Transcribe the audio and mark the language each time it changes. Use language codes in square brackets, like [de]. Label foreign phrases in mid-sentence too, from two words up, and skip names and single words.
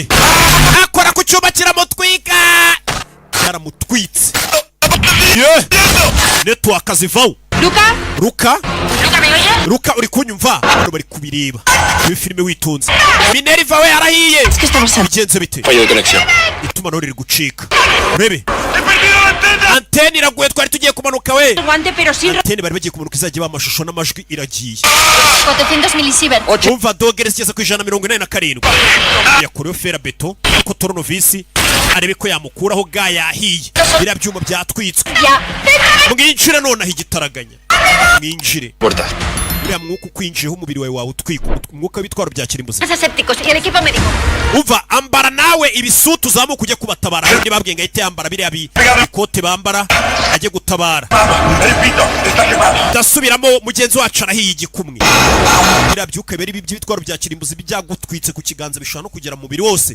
[rw] Akora ku cyuma kiramutwika. Yaramutwitse. Yeah. Network azivaho. Luca, Luca uri kunyumva? Bano bari kubireba. Ibi filime witonze. Minerva we arahiye. Bigenze bite? [es] Fallo de conexión. [rw] Itumanaho riri gucika. Urebe. Antene iraguye, twari tugiye kumanuka we. Antene bari bagiye kumanuka izajya bamashusho n'amajwi iragiye. [es] 400 milisieverts. [rw] Umva dogere zigeze ku 147. Yakorewe fera beto ko Toronovisi arebe ko yamukuraho ga yahiye. Bira byuma byatwitswe. Mwinjire none aho igitaraganya. Mwinjire. [es] Puerta. [rw] uriya mwuka ukwinjiyeho umubiri wawe wawutwika, umwuka w'ibitwaro bya kirimbuzi. [es] Asépticos y el equipo médico. [rw] Umva, ambara nawe ibisutu uzamuka ujye kubatabara. Abandi babwiye ngo ahite yambara biriya bikote bambara ajye gutabara. Ndasubiramo, mugenzi wacu arahiye igikumwe. Biriya byuka biri by'ibitwaro bya kirimbuzi byagutwitse ku kiganza bishobora no kugera mu mubiri wose.